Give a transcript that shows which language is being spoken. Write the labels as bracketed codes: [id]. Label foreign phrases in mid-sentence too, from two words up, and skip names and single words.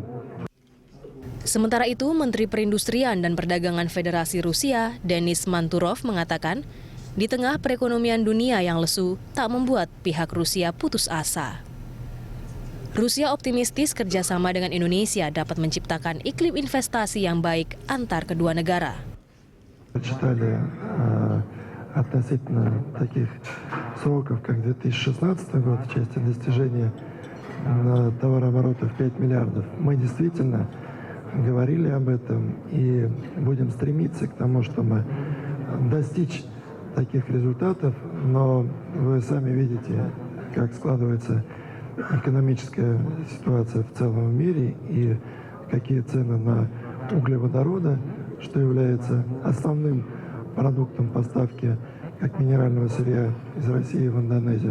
[id] Sementara itu, Menteri Perindustrian dan Perdagangan Federasi Rusia, Denis Manturov, mengatakan, di tengah perekonomian dunia yang lesu, tak membuat pihak Rusia putus asa. Rusia optimistis kerjasama dengan Indonesia dapat menciptakan iklim investasi yang baik antar kedua negara. [ru] Относительно таких сроков, как 2016 год, в части достижения товарооборота в 5 миллиардов, мы действительно говорили об этом и будем стремиться к тому, чтобы достичь таких результатов, но вы сами видите, как складывается экономическая ситуация в целом мире и какие цены на углеводороды, что является основным продуктом поставки как минерального сырья из России в Индонезию.